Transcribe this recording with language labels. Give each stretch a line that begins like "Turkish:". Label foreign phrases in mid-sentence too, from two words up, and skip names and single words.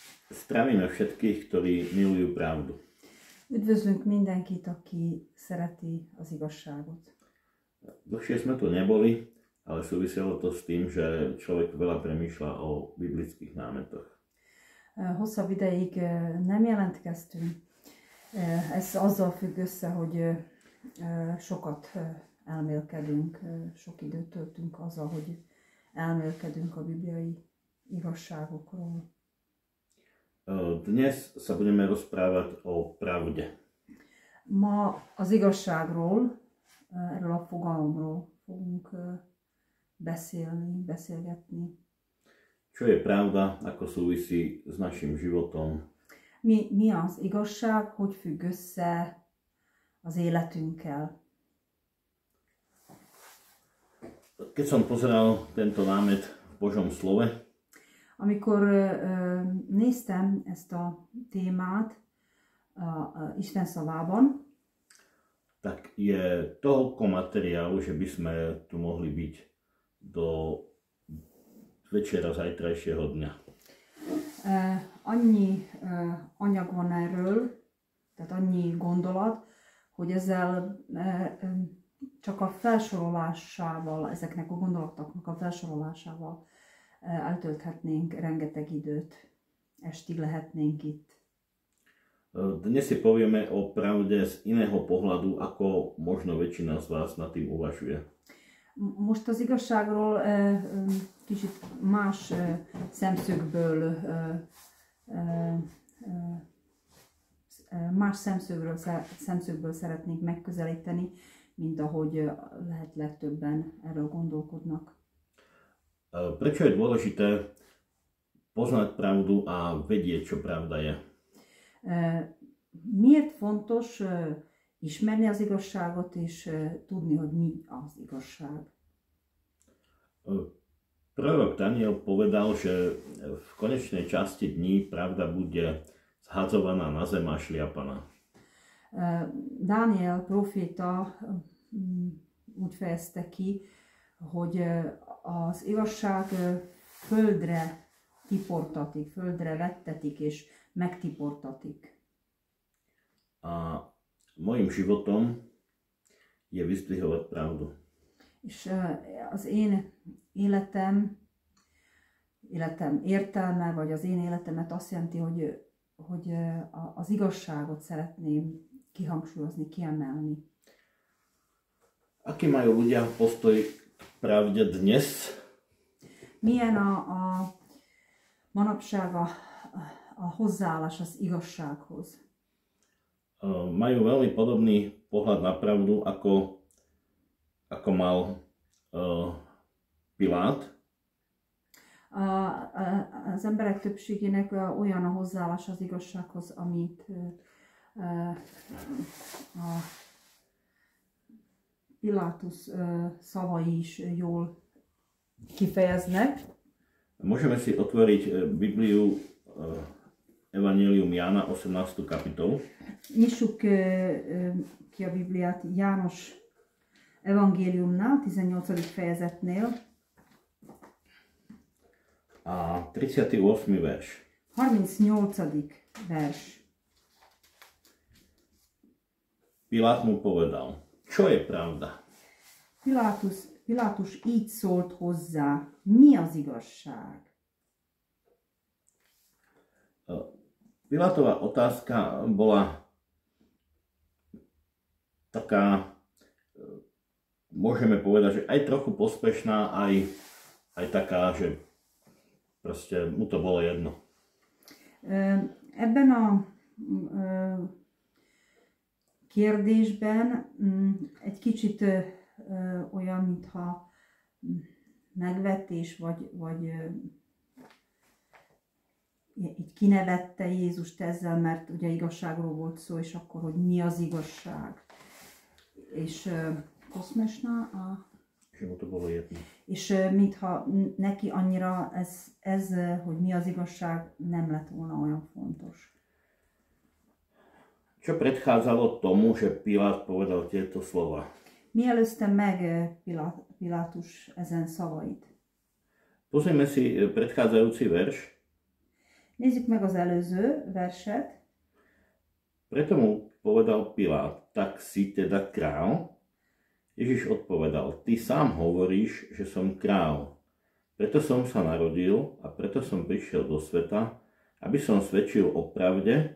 Slovak: Zdravíme všetkých, ktorí milujú pravdu.
Hungarian: Üdvözlünk mindenkit, aki szereti az igazságot.
Slovak: Dlhšie sme tu neboli, ale súviselo to s tým, že človek veľa premýšľa o biblických námetoch.
Hungarian: Hosszabb ideig nem jelentkeztünk. Ez azzal függ össze, hogy sokat elmélkedünk, sok időt töltünk azzal, hogy elmélkedünk a bibliai igazságokról.
Slovak: Dnes sa budeme rozprávať o pravde.
Hungarian: Ma az igazságról, erről a fogalomról fogunk beszélgetni.
Slovak: Čo je pravda, ako súvisí s našim životom?
Hungarian: Mi az igazság, hogy függ össze az életünkkel?
Slovak: Keď som pozeral tento námet v Božom slove,
Hungarian: amikor néztem ezt a témát Isten szavában,
Slovak: tak je toľko materiálu, že by sme tu mohli byť do večera zajtrajšieho dňa.
Hungarian: Annyi anyag van erről, tehát annyi gondolat, hogy ezzel csak a felsorolásával, ezeknek a gondolatoknak a felsorolásával eltölthetnénk rengeteg időt. Estig lehetnénk itt.
Slovak: Dnes si povieme o pravde z iného pohľadu, ako možno väčšina z vás nad tým uvažuje.
Hungarian: Most az igazságról kicsit más szemszögből szeretnénk megközelíteni, mint ahogy lehet legtöbben erről gondolkodnak.
Slovak: Prečo je dôležité poznať pravdu a vedieť, čo pravda je?
Hungarian: Miért fontos ismerni az igazságot és tudni, hogy mi az igazság?
Slovak: Prorok Daniel povedal, že v konečnej časti dní pravda bude zhadzovaná na zem a šliapaná.
Hungarian: Dániel proféta úgy fejezte ki, hogy az igazság földre tiportatik, földre vettetik és megtiportatik.
Slovak: A mojim životom je vyzdvihovať pravdu.
Hungarian: És az én életem értelme, vagy az én életemet azt jelenti, hogy az igazságot szeretném kihangsúlyozni, kiemelni.
Slovak: Aký majú ľudia postoj k pravde dnes?
Hungarian: Milyen a manapság a hozzáállás az igazsághoz?
Slovak: Majú veľmi podobný pohľad na pravdu, ako mal Pilát.
Hungarian: Az emberek többségének olyan a hozzáállás az igazsághoz, amit a Pilátus szavai is jól kifejeznek.
Slovak: Môžeme si otvoriť Bibliu Evangelium Jána 18. kapitolu.
Hungarian: Nyissuk ki a Bibliát János evangéliumnál, 18. fejezetnél.
Slovak: A 38. verš.
Hungarian: 38. vers.
Slovak: Pilát mu povedal, čo je pravda?
Hungarian: Pilátus így szólt hozzá, mi az igazság?
Slovak: Pilátová otázka bola taká, môžeme povedať, že aj trochu pospešná, aj taká, že proste mu to bolo jedno.
Hungarian: Ebben a kérdésben egy kicsit olyan, mintha megvetés, vagy így kinevette Jézust ezzel, mert ugye igazságról volt szó, és akkor, hogy mi az igazság. És poszmesna a... És mintha neki annyira ez, hogy mi az igazság, nem lett volna olyan fontos.
Slovak: Čo predchádzalo tomu, že Pilát povedal tieto slova?
Hungarian: Mi előzte meg Pilátus ezen szavait?
Slovak: Pozrieme si predchádzajúci verš.
Hungarian: Nézzük meg az előző verset.
Slovak: Preto mu povedal Pilát, tak si teda král? Ježiš odpovedal, ty sám hovoríš, že som král. Preto som sa narodil a preto som prišiel do sveta, aby som svedčil o pravde.